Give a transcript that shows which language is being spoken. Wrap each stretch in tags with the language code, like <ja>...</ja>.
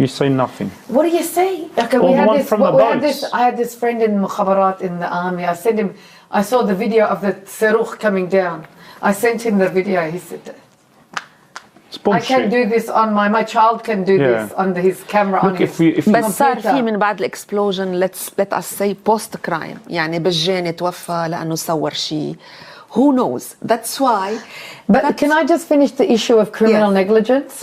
<en>You see nothing. What do you see? Okay, I had this friend in Mukhabarat in the army. I saw the video of the Saruch coming down. I sent him the video. He said, I can do this on my child can do this on his camera. Look, on his</en> <ar>بس صار في من بعد الاكسبلوجن</ar> <en>let us say post crime</en> <ar>يعني بالجاني توفى لأنه صور شيء.</ar> <en>Who knows? That's why. But can I just finish the issue of criminal negligence?</en>